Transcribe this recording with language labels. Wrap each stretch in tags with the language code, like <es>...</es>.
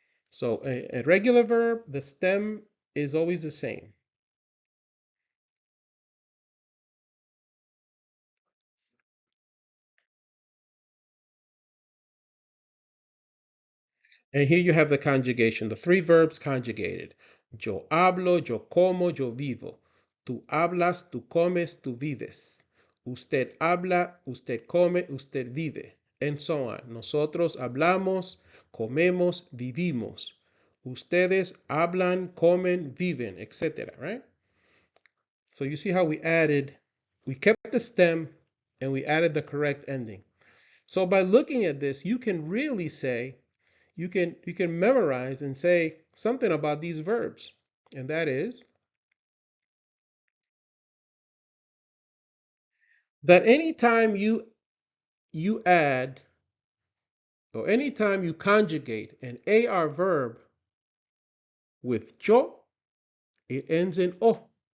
<en>So a regular verb, the stem is always the same. And here you have the conjugation, the three verbs conjugated.</en> <es>Yo hablo, yo como, yo vivo. Tú hablas, tú comes, tú vives. Usted habla, usted come, usted vive.</es> <en>And so on.</en> <es>Nosotros hablamos, comemos, vivimos. Ustedes hablan, comen, viven, etc.</es> <en>Right? So you see how we kept the stem and we added the correct ending. So by looking at this, you can really say, you can memorize and say something about these verbs. And that is that anytime you add or anytime you conjugate an AR verb with yo, it ends in o.</en>